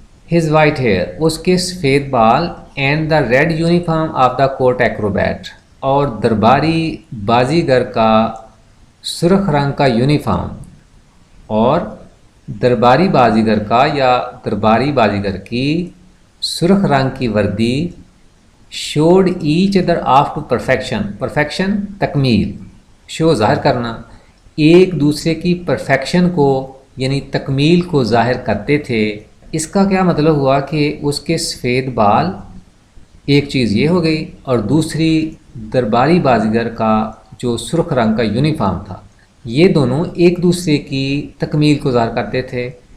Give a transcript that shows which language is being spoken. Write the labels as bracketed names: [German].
[English] His white hair، [Urdu] اس کے سفید بال، [English] and the red uniform of the court acrobat، [Urdu] اور درباری بازیگر کا سرخ رنگ کا یونیفارم، اور درباری بازیگر کا یا درباری بازیگر کی سرخ رنگ کی وردی [English] showed each other off to perfection. [Urdu] perfection تکمیل, شو ظاہر کرنا, ایک دوسرے کی پرفیکشن کو یعنی تکمیل کو ظاہر کرتے تھے. اس کا کیا مطلب ہوا کہ اس کے سفید بال ایک چیز یہ ہو گئی, اور دوسری درباری بازیگر کا جو سرخ رنگ کا یونیفارم تھا, یہ دونوں ایک دوسرے کی تکمیل کو ظاہر کرتے تھے.